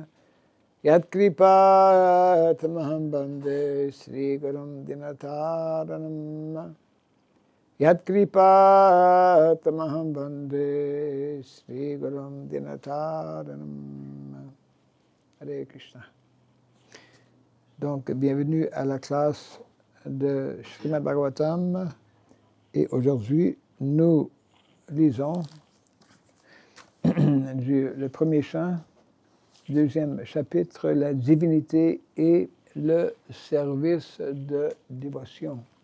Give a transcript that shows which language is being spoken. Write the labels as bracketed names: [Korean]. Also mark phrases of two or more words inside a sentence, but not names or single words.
[Sanskrit] Yat kripa tamaham bande Sri Gurum Dinataranam. Yat kripa tamaham bande Sri Gurum Dinataranam. Hare Krishna. [French] Donc, bienvenue à la classe de Srimad Bhagavatam. Et aujourd'hui, nous lisons le premier chant, deuxième chapitre, la divinité et le service de dévotion.